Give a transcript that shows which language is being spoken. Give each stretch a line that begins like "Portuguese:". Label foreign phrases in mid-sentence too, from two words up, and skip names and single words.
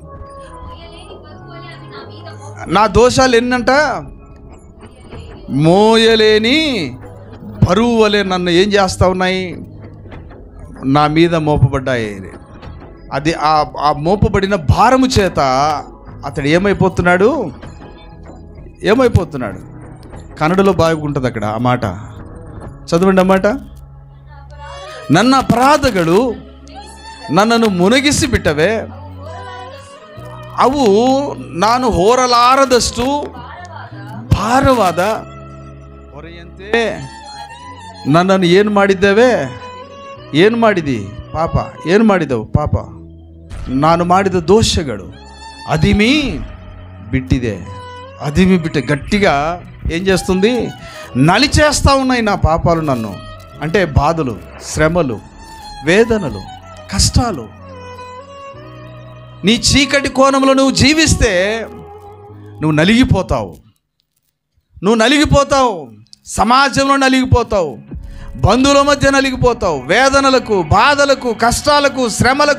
Telugu: నా దోషాలు ఎన్నంట, మోయలేని బరువు వలె నన్ను ఏం చేస్తూ ఉన్నాయి, నా మీద మోపబడ్డాయి. అది ఆ మోపబడిన భారము చేత అతడు ఏమైపోతున్నాడు. కన్నడలో బాగుంటుంది అక్కడ ఆ మాట, చదవండి ఆ మాట.
Kannada: ನನ್ನ ಅಪರಾಧಗಳು ನನ್ನನ್ನು ಮುನಗಿಸಿ ಬಿಟ್ಟವೆ, ಅವು ನಾನು ಹೋರಲಾರದಷ್ಟು ಭಾರವಾದ ಹೊರೆಯಂತೆ ನನ್ನನ್ನು ಏನು ಮಾಡಿದಿ ಪಾಪ, ಏನು ಮಾಡಿದವು ಪಾಪ, ನಾನು ಮಾಡಿದ ದೋಷಗಳು ಅದಿಮಿ ಬಿಟ್ಟೇ
Telugu: గట్టిగా ఏం చేస్తుంది, నలిచేస్తూ ఉన్నాయి నా పాపాలు నన్ను. అంటే బాధలు, శ్రమలు, వేదనలు, కష్టాలు. నీ చీకటి కోణంలో నువ్వు జీవిస్తే నువ్వు నలిగిపోతావు, సమాజంలో నలిగిపోతావు, బంధువుల మధ్య నలిగిపోతావు, వేదనలకు, బాధలకు, కష్టాలకు, శ్రమలకు.